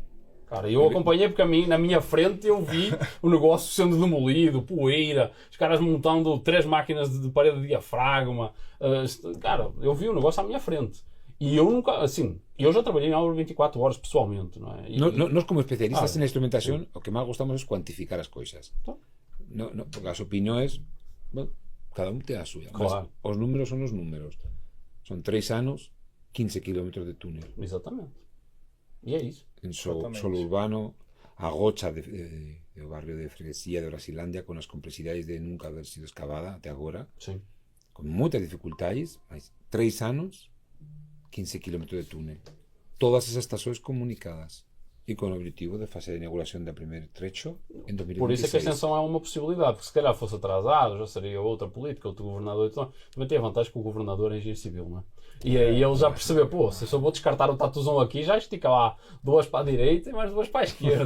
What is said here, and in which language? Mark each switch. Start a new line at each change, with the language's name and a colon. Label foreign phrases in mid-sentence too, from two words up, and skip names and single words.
Portuguese: Cara, eu acompanhei porque na minha frente eu vi o negócio sendo demolido, poeira, os caras montando 3 máquinas de parede de diafragma. Cara, eu vi o negócio à minha frente. E eu nunca, assim, eu já trabalhei em obra 24 horas pessoalmente, não é?
Galician: Nós como especialistas en instrumentación, o que máis gostamos é cuantificar as coisas. Porque as opinións, bueno, cada un ten a súa.
Portuguese: Claro.
Galician: Os números son os números. Son 3 anos, 15 kilómetros de túnel.
Portuguese: Exatamente. E é isso.
Galician: En solo urbano, a gocha do barrio de Freguesía de Brasilandia, con as complexidades de nunca haber sido escavada até agora,
Portuguese: Sim.
Galician: con moitas dificultades, mas 3 anos, 15 kilómetros de túnel.
Portuguese: Todas esas estações comunicadas e com o objetivo de fazer a inauguração da primeiro trecho em 2026. Por isso é que a extensão é uma possibilidade, porque se calhar fosse atrasado, já seria outra política, outro governador. Então, também tem a vantagem que o governador é engenheiro civil, não é? E aí ele já percebeu, pô, se eu só vou descartar o tatuzão aqui, já estica lá 2 para a direita e mais 2 para a esquerda.